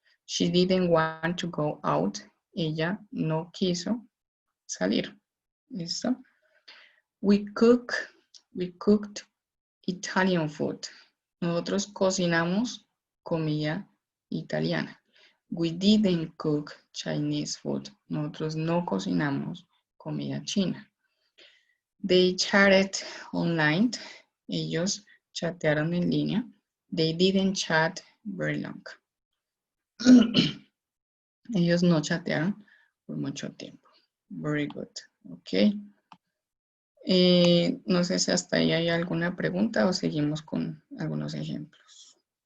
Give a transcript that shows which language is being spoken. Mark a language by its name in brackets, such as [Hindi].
[English] She didn't want to go out. [Spanish] Ella no quiso salir. ¿Listo? [English] We cooked Italian food. [Spanish] Nosotros cocinamos comida italiana. [English] We didn't cook Chinese food. [Spanish] Nosotros no cocinamos comida china. [English] They chatted online. [Spanish] Ellos chatearon en línea. [English] They didn't chat very long. [Spanish] Ellos no chatearon por mucho tiempo. [English] Very good. Ok. [Spanish] No sé si hasta ahí hay alguna pregunta o seguimos con algunos ejemplos.